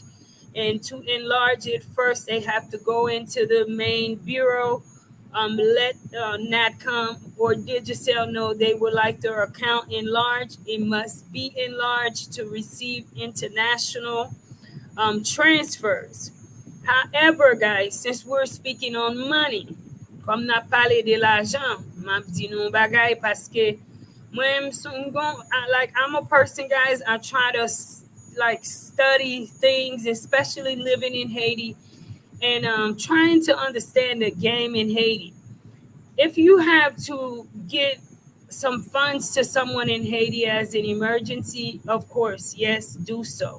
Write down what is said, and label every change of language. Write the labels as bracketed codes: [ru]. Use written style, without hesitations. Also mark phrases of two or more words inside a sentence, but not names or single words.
[en] And to enlarge it, first they have to go into the main bureau, let Natcom or Digicel know they would like their account enlarged. It must be enlarged to receive international transfers. However, guys, since we're speaking on money, [fr] comme n'a parlé de l'argent, m'a dit nou bagay parce que [en] I'm a person, guys, I try to like study things, especially living in Haiti and trying to understand the game in Haiti. If you have to get some funds to someone in Haiti as an emergency, of course, yes, do so.